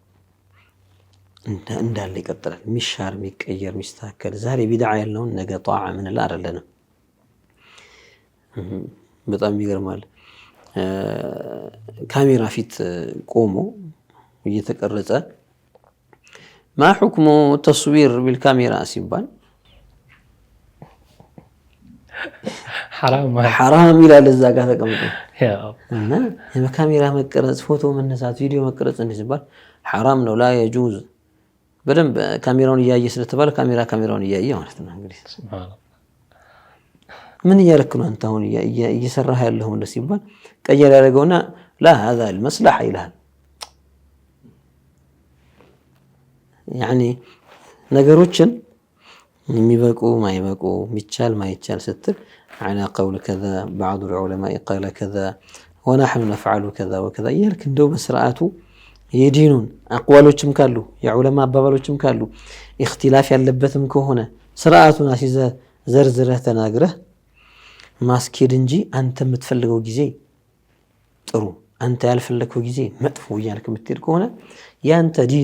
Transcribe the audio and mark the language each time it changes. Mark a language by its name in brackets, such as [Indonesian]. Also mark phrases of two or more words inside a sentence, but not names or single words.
[Amharic] እንዳለ ይቀጥላል። ሚሻር ሚቀየር ሚስተካከል ዛሬ ቢድዓ ያለውን ነገ ጧዓ ምን ላይ አይደለም። በጣም ይገርማል። ካሜራ ፊት ቆሞ እየተቀረጸ [Arabic] ما حكم تصوير [Amharic] بالካሜራ ሲባል حرام ይላል እዛ ጋር ተቀምጦ እና የካሜራ መቀረጽ ፎቶ መነሳት ቪዲዮ መቀረጽ እንደዚባል حرام ነው [Arabic] لا يجوز [Amharic] በደንብ ካሜራውን እያየ ስለተባለ ካሜራውን እያየ ማለት ነው። እንግዲህ ምን እያረክ ነው አንተ አሁን እየሰራህ ያለው እንደ ሲባል ቀየር ያደርገውና [Arabic] لا هذا المصلحة [Amharic] ይላል። يعني ነገሮችን የሚበቁ ማይበቁ ሚቻል ማይቻል ስትል [Arabic] على قول كذا بعض العلماء قال كذا ونحن نفعل كذا وكذا يلك [Amharic] እንደው በስርዓቱ የዲኑን አቅዋሎችም ካሉ የዑለማ አባባሎችም ካሉ اختلاف ያለበትም ከሆነ ስርዓቱን አሲዘ ዘርዝረህ ተናግረህ ማስኬድ እንጂ አንተ የምትፈልገው ጊዜ ጥሩ አንተ ያልፈለከው ጊዜ መጥፎ እያልክ የምትሄድ ከሆነ ያንተ ዲን